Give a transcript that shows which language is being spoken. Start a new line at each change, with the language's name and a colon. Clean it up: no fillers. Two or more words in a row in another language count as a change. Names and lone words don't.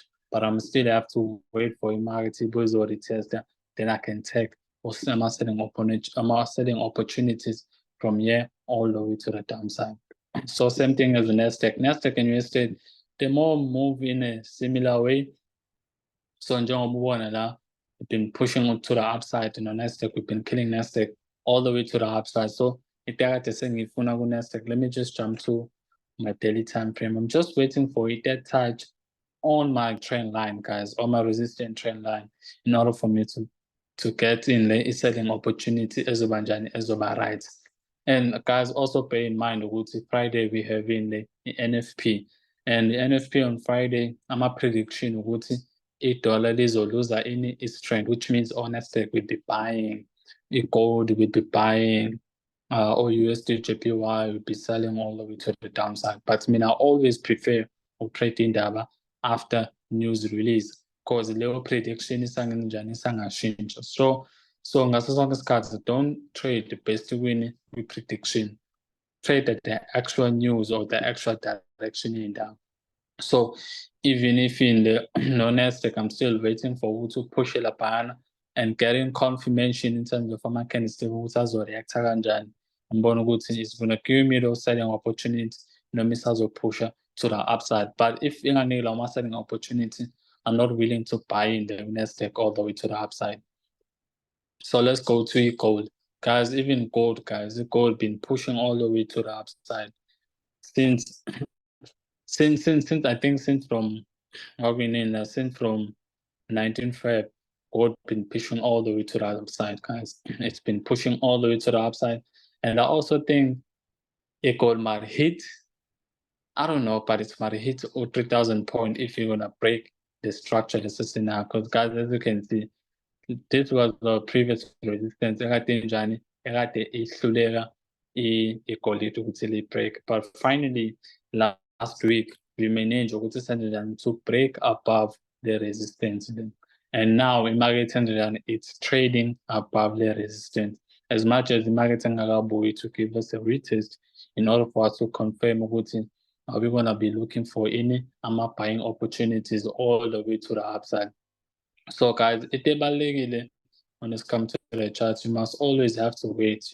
English: But I'm still have to wait for a market to retest that, then I can take selling opportunities from here all the way to the downside. So same thing as the Nasdaq. Nasdaq and USD, they more move in a similar way.
Zulu: So njengoba ubona la,
English: we've been pushing to the upside. Nasdaq, we've been killing Nasdaq all the way to the upside. So
Zulu: itakade sengifuna
English: ku-Nasdaq, let me just jump to my daily time frame. I'm just waiting for it to touch on my trend line, guys, on my resistant trend line, in order for me to get in the selling opportunity
Zulu: ezoba njani, ezoba
English: right. And guys, also bear in mind ukuthi Friday we have in the NFP, and the NFP on Friday,
Zulu: ama prediction ukuthi i-dollar lizoluza
English: in its trend, which means Nasdaq will be buying, gold will be buying, or USD JPY will be selling all the way to the downside. But I mean, I always prefer to trade indaba after news release, because
Zulu: leyo prediction isangena njani isangashintsha. So ngaso sonke isikhathi,
English: don't trade the best win with prediction. Trade at the actual news or the actual direction in down. So even if in the Nasdaq, I'm still waiting for to push it up and getting confirmation in terms of
Zulu: ama-candlestick ukuthi azo-reacta kanjani. Ngibona ukuthi
English: it's gonna give me those selling opportunities
Zulu: noma isazopusha
English: to the upside. But if
Zulu: inganikela ama-selling opportunity,
English: I'm not willing to buy in the Nasdaq all the way to the upside. So let's go to gold. Guys, even gold, guys, gold been pushing all the way to the upside since I think since from since from 19 Feb, gold been pushing all the way to the upside, guys. It's been pushing all the way to the upside. And I also think it gold might hit, I don't know, but it might hit 3,000 point if you're gonna break the structure resistance now. Because guys, as you can see, this was the previous resistance
Zulu: ekade njani ekade ihluleka igolide ukuthi li-break,
English: but finally last week we managed
Zulu: ukuthi senze njani
English: to break above the resistance, and now
Zulu: imarket senze njani,
English: it's trading above the resistance. As much as the market engakabuyi to give us a retest in order for us to confirm ukuthi are we gonna be looking for any buying opportunities all the way to the upside. So guys, when it comes to the charts, you must always have to wait.